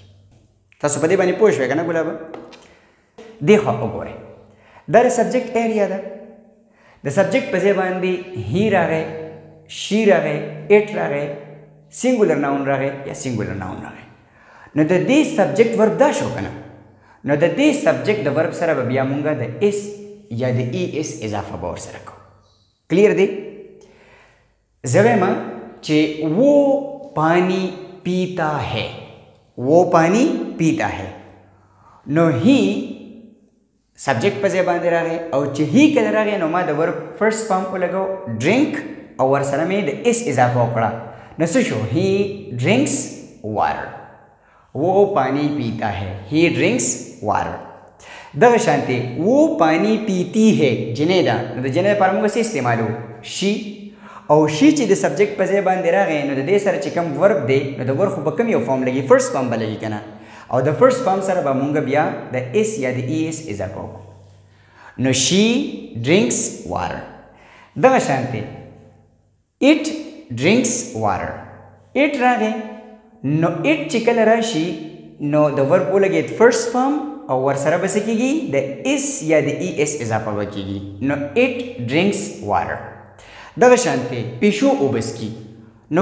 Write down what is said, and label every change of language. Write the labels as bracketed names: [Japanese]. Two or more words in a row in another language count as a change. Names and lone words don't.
[Pashto] تاسو په دې باندې پوه شوئ که نه ګلابه دې خوا وګورئ دا د [English] subject area [Pashto] ده د سبجیکټ په ځای باندې هی راغی شي راغی اټ راغی [English] singular noun [Pashto] راغی یا [English] singular noun [Pashto] راغی نو د دې [English] subject verb [Pashto] دا شو که نه نو د دې سبجیکټ د ورب سره به بیا مونږه د اس یا د ای اس اضافه به ورسره کوو کلیر دی زه وایم چې [Urdu] وہ پانی پیتا ہے وہ پانی پیتا ہے [Pashto] نو [English] he subject [Pashto] په ځای باندې راغی او چې هی کله راغی نو ما د [English] verb first form [Pashto] ولګو ډرینک او ورسره مې د اس اضافه وکړه نو څه شو [English] he drinks water [Urdu] وہ پانی پیتا ہے [English] he drinks water [Pashto] दغه شانتي [Urdu] وہ پانی پیتی ہے [Pashto] جنیدا نو د جنیدا پر موږ څه استعمالو شي او شي چې د سبجیکټ په ځای باندې راغی نو د دې سره چې کوم ورب دی نو د ورب خو په کوم یو فارم لګي [English] first form [Pashto] به لګي که نه او د [English] first form [Pashto] سره به مونږ بیا د اس یا د ای اس اضافه وکړو نو [English] she drinks water [Pashto] دغه شانتي [English] it drinks water [Pashto] اټ راغی نو اټ چې کله راشي نو د ورب ولګېد [English] first form [Pashto] او ورسره به څه کېږي د اس یا د ای اس اضافه به کېږي نو [English] it drinks water [Pashto] دغه شانتي پیشو اوبه څکي نو